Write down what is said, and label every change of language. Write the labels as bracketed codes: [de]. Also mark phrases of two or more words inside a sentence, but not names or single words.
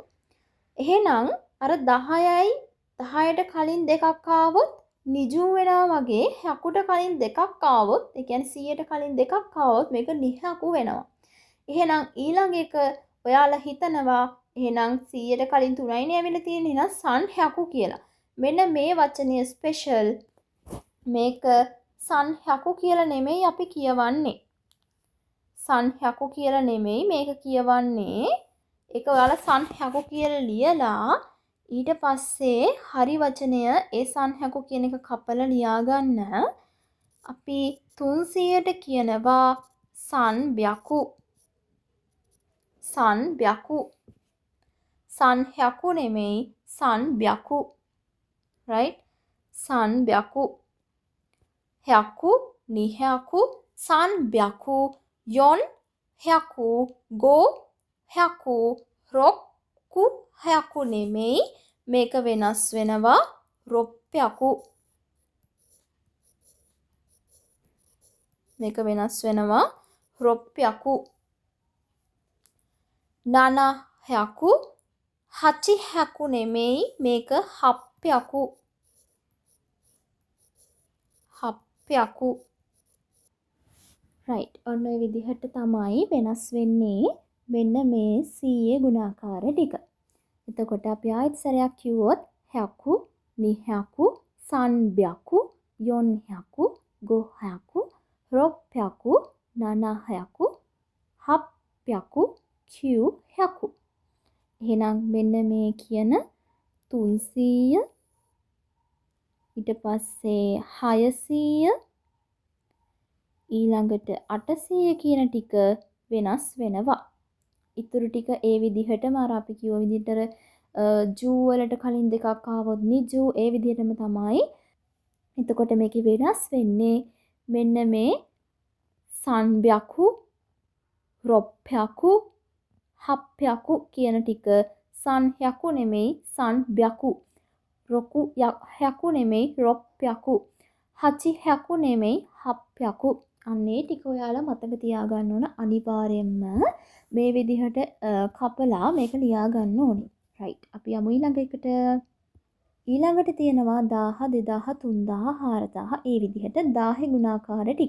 [si] එහෙනම් අර 10යි 10ට කලින් දෙකක් ආවොත් නිජු වෙනවා වගේ හ්‍යකුට කලින් දෙකක් ආවොත්, ඒ කියන්නේ 100ට කලින් දෙකක් ආවොත් මේක නිහ්‍යකු වෙනවා. එහෙනම් ඊළඟ එක ඔයාලා හිතනවා එහෙනම් 100ට කලින් 3යිනේ ඇවිල්ලා තියෙන්නේ, එහෙනම් [ja] さんひゃく [si] කියලා. මෙන්න මේ වචනය ස්පෙෂල්. මේක [ja] さんひゃく [si] කියලා නෙමෙයි අපි කියවන්නේ. [ja] さんひゃく [si] කියලා නෙමෙයි මේක කියවන්නේ. ඒක ඔයාලා [ja] さんひゃく [si] කියලා ලියලා ඊට පස්සේ හරි වචනය ඒ [ja] さんひゃく [si] කියන එක කපලා ලියා ගන්න. අපි 300ට කියනවා [ja] さんびゃく. さんびゃく。さんひゃく නෙමෙයි さんびゃく. right? さんびゃく. ひゃく、にひゃく、さんびゃく、よんひゃく、ごひゃく、ろくひゃく නෙමෙයි. [si] මේක වෙනස් වෙනවා ropyaku. මේක වෙනස් වෙනවා ropyaku. [ja] ななひゃく、はちひゃく නෙමෙයි. මේක はっぴゃく。はっぴゃく. [en] right. [si] ඔන්න ඔය විදිහට තමයි වෙනස් වෙන්නේ මෙන්න මේ 100 ගුණාකාර ටික. එතකොට අපි ආයෙත් සැරයක් කිව්වොත් [ja] ひゃく、にひゃく、さんびゃく、よんひゃく、ごひゃく、ろっぴゃく、ななひゃく、はっぴゃく、きゅうひゃく. [si] එහෙනම් මෙන්න මේ කියන 300 ඊට පස්සේ 600 ඊළඟට 800 කියන ටික වෙනස් වෙනවා. ඉතුරු ටික ඒ විදිහටම අර අපි කිව්ව විදිහට ජූ වලට කලින් දෙකක් ආවොත් නිජු ඒ විදිහටම තමයි. එතකොට මේකේ වෙනස් වෙන්නේ මෙන්න මේ [ja] さんびゃく、ろっぴゃく、はっぴゃく [si] කියන ටික [ja] さんひゃく [si] නෙමෙයි [ja] さんびゃく. ろくひゃく නෙමෙයි ropyaku. はちひゃく නෙමෙයි hapyaku. [si] අන්නේ ටික ඔයාලා මතක තියාගන්න ඕන අනිවාර්යෙන්ම. මේ විදිහට කපලා මේක ලියා ගන්න ඕනේ. right. අපි යමු ඊළඟ එකට. ඊළඟට තියෙනවා 1000 2000 3000 4000 ඒ විදිහට 1000 ගුණාකාර ටික.